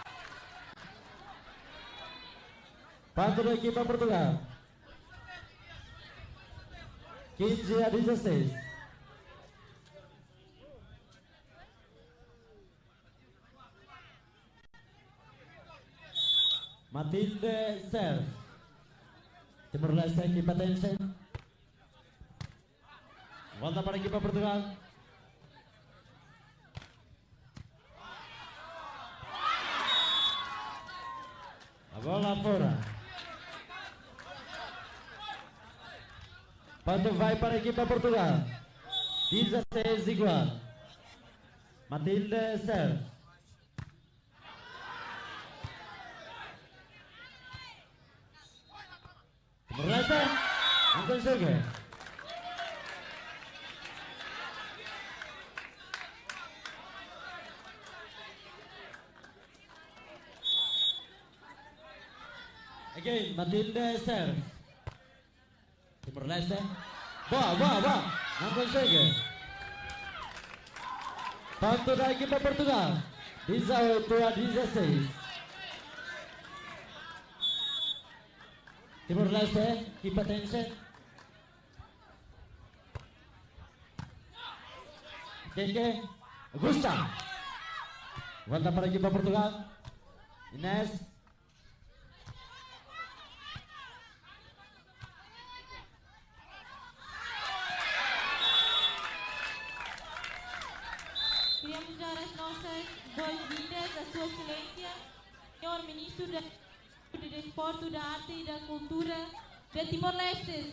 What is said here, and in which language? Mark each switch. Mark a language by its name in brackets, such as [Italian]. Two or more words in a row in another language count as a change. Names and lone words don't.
[Portuguese] Ponto da equipa Portugal. 15-16. Matilde serve. Timor-Leste equipa Tencent. Volta para a equipa Portugal. A bola fora. Ponto vai para a equipa Portugal. 16 igual. Matilde serve. Timor-Leste não consegue. Again, Matilde serve. Timor-Leste. Boa. Não consegue. Ponto da equipa Portugal. 18-16. Timor-Leste, equipa Tencent. Keke, Augusta. Volta para a equipa Portugal. Inés. Queremos dar as nossas boas-vindas à Sua Excelência, Senhor Ministro do Desporto, da Arte e da Cultura de Timor-Leste.